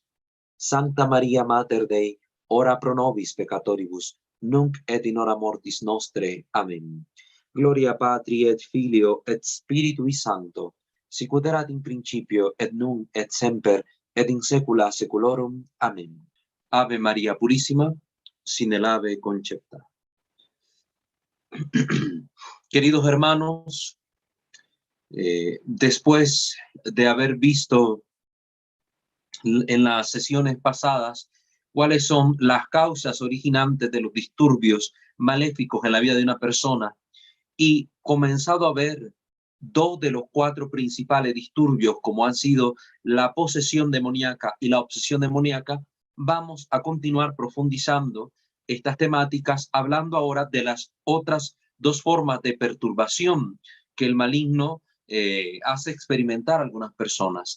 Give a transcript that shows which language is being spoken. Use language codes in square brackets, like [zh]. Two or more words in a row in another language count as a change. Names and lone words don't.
[la] Sancta Maria Mater Dei, ora pro nobis peccatoribus, nunc et in hora mortis nostre. [es] Amén. [la] Gloria Patri et Filio et Spiritui Sancto, sicut erat in principio et nunc et semper et in saecula saeculorum. [es] Amén. Ave María Purísima, sin el ave concepta. Queridos hermanos, después de haber visto en las sesiones pasadas cuáles son las causas originantes de los disturbios maléficos en la vida de una persona y comenzado a ver dos de los cuatro principales disturbios como han sido la posesión demoníaca y la obsesión demoníaca, vamos a continuar profundizando estas temáticas hablando ahora de las otras dos formas de perturbación que el maligno hace experimentar a algunas personas.